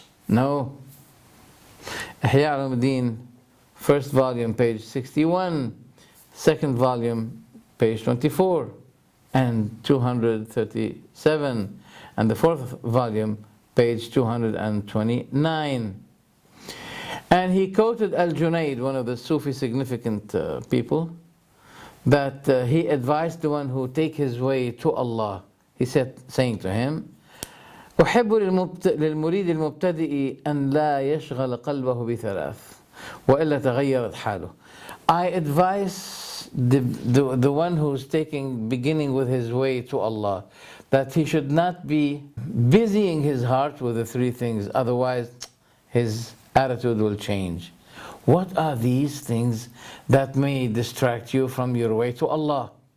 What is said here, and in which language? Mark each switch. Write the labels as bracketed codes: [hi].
[en] No. Ihya Ulumuddin, first volume, page 61, second volume, page 24 and 237, and the fourth volume, page 229. And he quoted Al-Junayd, one of the Sufi significant people, that he advised the one who take his way to Allah. He said, saying to him, [ar] أحب للمريد المبتدئ أن لا يشغل قلبه بثلاث وإلا تغيرت حاله. [en] I advise the one who's beginning with his way to Allah, that he should not be busying his heart with the three things, otherwise his attitude will change. What are these things that may distract you from your way to Allah?